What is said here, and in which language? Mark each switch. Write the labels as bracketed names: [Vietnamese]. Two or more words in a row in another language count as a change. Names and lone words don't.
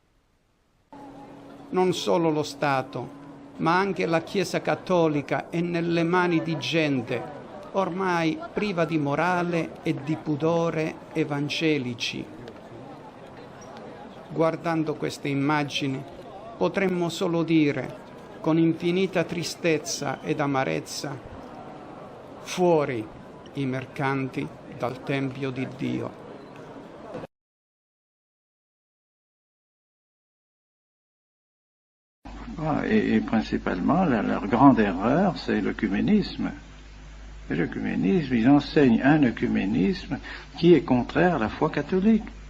[Italian] Non solo lo Stato, ma anche la Chiesa cattolica è nelle mani di gente ormai priva di morale e di pudore evangelici. Guardando queste immagini potremmo solo dire, con infinita tristezza ed amarezza, fuori i mercanti dal Tempio di Dio. [French] Et principalement, leur grande erreur, c'est l'œcuménisme. Et l'œcuménisme, ils enseignent un œcuménisme qui est contraire à la foi catholique.